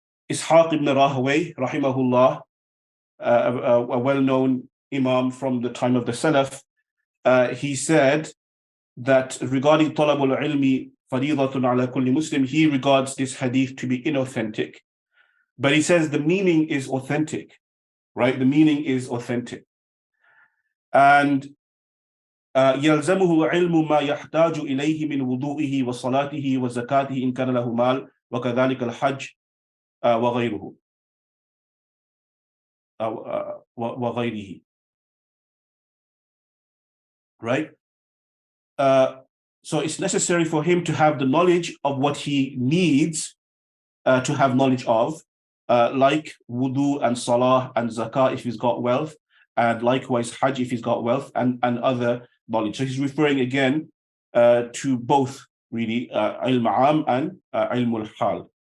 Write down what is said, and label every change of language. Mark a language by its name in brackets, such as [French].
[English] Ishaq ibn Rahawayh, rahimahullah, a well-known Imam from the time of the Salaf, he said that regarding [Arabic] talabul ilmi faridatun ala kulli Muslim, [English] he regards this hadith to be inauthentic. But he says the meaning is authentic, right? The meaning is authentic. [Arabic] And يلزمه علم ما يحتاج إليه من وضوئه وصلاته وزكاته إن كان له مال وكذلك الحج وغيره وغيره. [English] Right? So it's necessary for him to have the knowledge of what he needs to have knowledge of, like wudu and salah and zakah if he's got wealth, and likewise hajj if he's got wealth, and other knowledge. So he's referring again to both, really, ilm am and ilm al-hal.